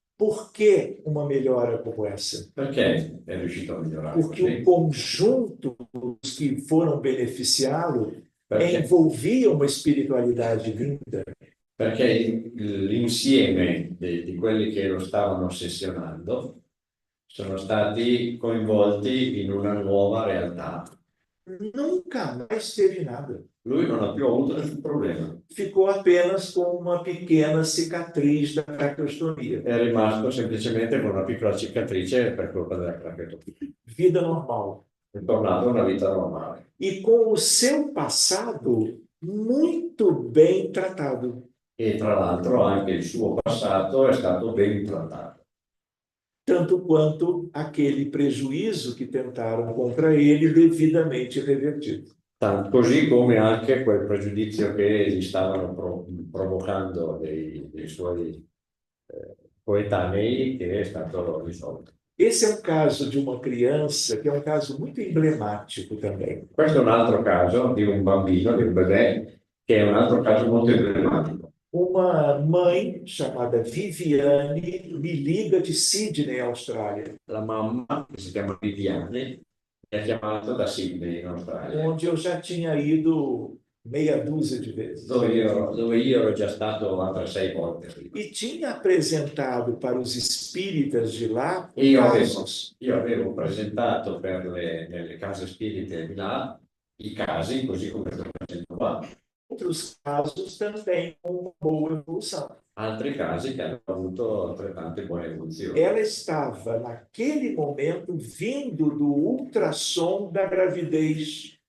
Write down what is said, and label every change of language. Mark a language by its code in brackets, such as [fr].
[pt] Por que uma melhora como essa? [it] Perché è riuscito a migliorare [pt] Porque o [it] così? [pt] conjunto dos que foram beneficiá-lo [it] Perché, [pt] envolvia uma espiritualidade linda. [it] perché l'insieme di quelli che lo stavano ossessionando sono stati coinvolti in una nuova realtà. [pt] Nunca mais teve nada. [it] Lui non ha più avuto nessun problema, [pt] Ficou apenas com uma pequena cicatriz da traqueostomia. [it] è rimasto semplicemente con una piccola cicatrice per colpa della tracheotomia. [pt] Vida normal. [it] È tornato a una vita normale. [pt] E com o seu passado muito bem tratado. [it] E tra l'altro anche il suo passato è stato ben trattato, [pt] Tanto quanto aquele prejuízo que tentaram contra ele devidamente revertido. [it] così come anche quel pregiudizio che gli stavano provocando dei suoi coetanei, che è stato risolto. [pt] Esse é um caso de uma criança que é um caso muito emblemático também. [it] Questo è un altro caso di un bambino, di un bebè, che è un altro caso molto emblematico. [pt] Uma mãe chamada Viviane me liga de Sydney, Austrália, [it] La mamma, che si chiama Viviane, mi ha chiamato da Sydney, in Australia, [pt] onde eu já tinha ido meia dúzia de vezes. [it] dove io ero già stato altre 6 volte prima. [pt] E tinha apresentado para os espíritas de lá [it] E [pt] casos. [it] io avevo presentato nelle case spirite di là i casi, così come sto facendo qua. [pt] Outros casos também com uma boa evolução. [it] Altri casi che hanno avuto altrettante buone evoluzioni. [pt] Ela estava, naquele momento, vindo do ultrassom da gravidez.